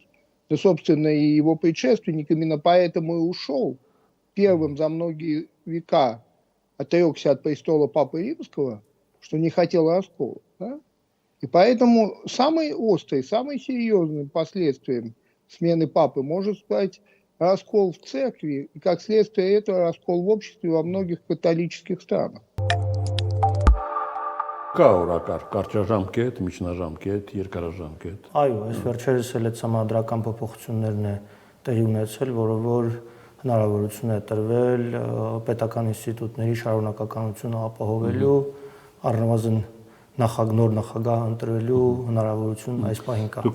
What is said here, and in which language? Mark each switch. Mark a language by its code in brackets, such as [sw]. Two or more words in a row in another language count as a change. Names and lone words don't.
[ru] Да, собственно, и его предшественник именно поэтому и ушел первым за многие века, отрекся от престола Папы Римского, что не хотел раскола. Да? И поэтому самый острый, самый серьезный последствием смены папы может стать раскол в церкви, и как следствие этого раскол в обществе во многих католических странах. [hy] Կա օրակարգ, կարճաժամկետ, միջնաժամկետ, երկարաժամկետ։ Այո, այս վերջերս էլ այդ համադրական փոփոխություններն է տեղի ունեցել, որը որ հնարավորություն է տրվել պետական ինստիտուտների շարունակականությունը ապահովելու, առնվազն նոր նախագահ ընտրելու հնարավորություն այս պահին կա։